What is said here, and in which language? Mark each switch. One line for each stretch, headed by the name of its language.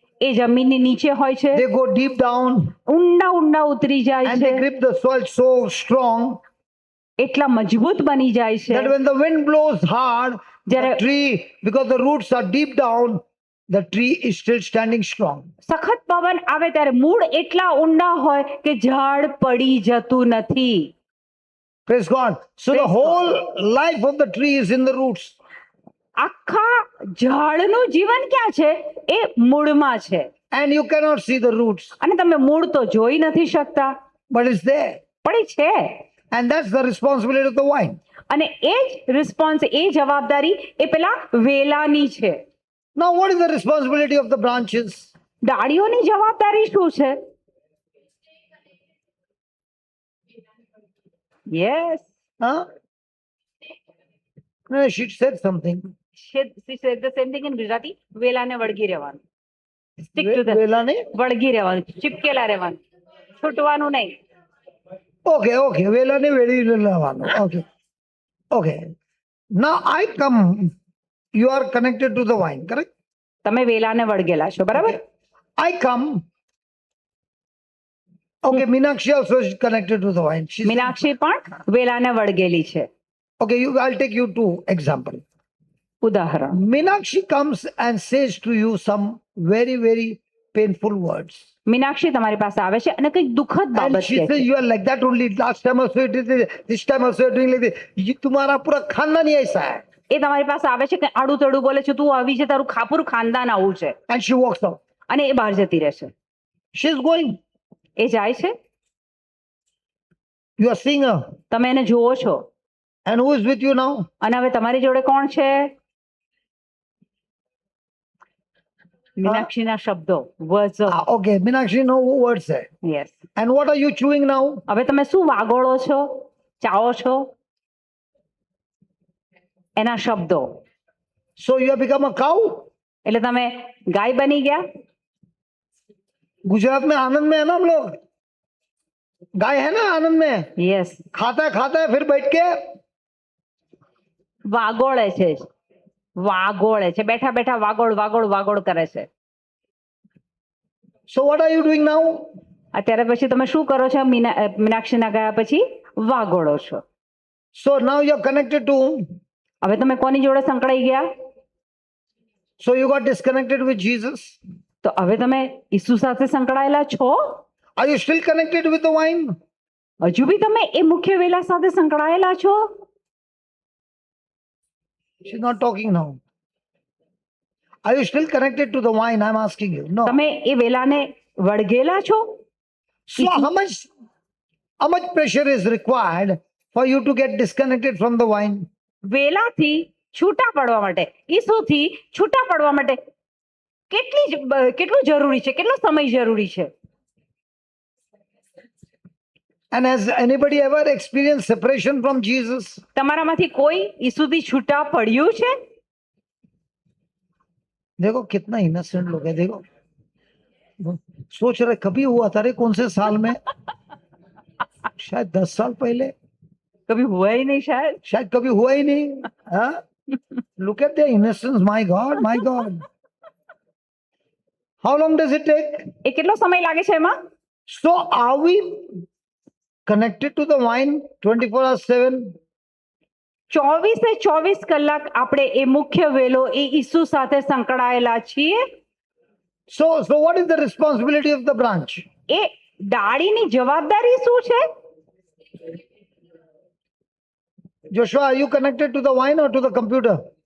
Gujarati: એ જમીનની નીચે હોય છે,
English: They go deep down
Gujarati: ઊંડા ઊંડા ઉતરી જાય
English: and
Gujarati: છે,
English: they grip the soil so strong
Gujarati: એટલા મજબૂત બની જાય છે.
English: that when the wind blows hard, the Jare- tree, because the roots are deep down, the tree is still standing strong.
Gujarati: સખત પવન આવે ત્યારે મૂળ એટલા ઊંડા હોય કે ઝાડ પડી જતું નથી.
English: Praise God. So the Praise whole life of the tree is in the roots.
Gujarati: આખા ઝાડનું જીવન ક્યાં છે? એ મૂળમાં છે.
English: And you cannot see the roots,
Gujarati: અને તમે મૂળ તો જોઈ નથી શકતા,
English: but it's there.
Gujarati: પણ એ છે.
English: And that's the responsibility of the vine.
Gujarati: અને એ જ રિસ્પોન્સ, એ જવાબદારી એ પેલા વેલાની છે.
English: Now, what is the responsibility of the branches?
Gujarati: ડાળીઓની જવાબદારી શું છે?
English: Yes, Huh? No, she said something. she said the same thing in Gujarati.
Gujarati: વેલાને વળગી રહેવાનું.
English: Stick to the
Gujarati: Velane? વળગી રહેવાનું, ચીપકેલા રહેવાનું, છૂટવાનું નહીં.
English: Okay.
Gujarati: Velane very lavano.
English: Okay. Now I come. You are connected to the vine, correct?
Gujarati: તમે વેલાને વળગેલા છો, બરાબર?
English: I come. Okay, Meenakshi also is connected to the vine. She said-
Gujarati: Meenakshi પણ વેલાને વળગેલી છે.
English: Okay, I'll take you two example.
Gujarati: ઉદાહરણ,
English: Meenakshi comes and says to you some very, very painful words.
Gujarati: Meenakshi તમારી પાસે આવે છે અને કંઈક દુઃખદ
English: And
Gujarati: બાબત
English: she
Gujarati: કહે
English: says,
Gujarati: છે.
English: you are like that only. Last time also you did this. This time also you are doing like this.
Hindi: तुम्हारा पूरा खानदान ही ऐसा है.
Gujarati: એ તમારી પાસે આવે છે કે આડું તડું બોલે છે, તું આવી છે, તારું ખાપુરું ખાનદાન આવું છે,
English: And she walks out.
Gujarati: અને એ બહાર જતી રહેશે.
English: She's going.
Gujarati: એ જાય છે,
English: You are seeing her.
Gujarati: તમે એને જુઓ છો.
English: And who is with you now?
Gujarati: અને હવે તમારી જોડે કોણ છે? મીનાક્ષીના શબ્દો,
English: words of. Okay, Meenakshi, no words there. Yes. And what are you chewing now?
Gujarati: હવે તમે શું વાગોળો છો, ચાવો છો? એના શબ્દો.
English: So you have become a cow?
Gujarati: એટલે તમે ગાય બની ગયા?
Hindi: गुजरात में आनंद में है ना हम लोग. गाय है ना आनंद में.
English: yes,
Hindi: खाता है फिर बैठ के
Gujarati: વાગોળે છે, વાગોળે છે, બેઠા બેઠા વાગોળ વાગોળ વાગોળ કરે છે.
English: So what are you doing now?
Gujarati: અત્યારે પછી તમે શું કરો છો? મીનાક્ષીના ગયા પછી વાગોળો છો.
English: So now you're connected to whom?
Gujarati: હવે તમે કોની જોડે સંકળાઈ ગયા?
English: So you got disconnected with Jesus.
Gujarati: તો હવે તમે ઈસુ સાથે સંકળાયેલા છો?
English: Are you still connected with the vine?
Gujarati: હજુ બી તમે એ મુખ્ય વેલા સાથે સંકળાયેલા છો?
English: She's not talking now. Are you still connected to the vine? I'm asking you. No.
Gujarati: તમે એ વેલાને વળગેલા છો?
English: So how much pressure is required for you to get disconnected from the vine?
Gujarati: વેલાથી છૂટા પડવા માટે, ઈસુથી છૂટા પડવા માટે કેટલું જરૂરી છે, કેટલો સમય જરૂરી છે?
English: And has anybody ever experienced separation from Jesus?
Gujarati: તમારામાંથી કોઈ ઈસુથી છૂટા પડ્યું છે?
Hindi: देखो कितना इनोसेंट लोग है. देखो सोच रहे कभी हुआ था रे कौन से साल में. शायद 10 साल पहले, कभी हुआ ही नहीं शायद. शायद कभी हुआ ही नहीं. हाँ?
English: Look at their innocence, my God, my God. How long does it take?
Gujarati: એ કેટલો સમય લાગે છે એમાં?
English: So are we connected to the vine 24 hours 7?
Gujarati: 24 કલાક આપણે એ મુખ્ય વેલો એ ઈસુ સાથે સંકળાયેલા છીએ.
English: So what is the responsibility of the branch?
Gujarati: એ ડાળીની જવાબદારી શું છે?
English: Joshua, are you connected to the vine or to the computer?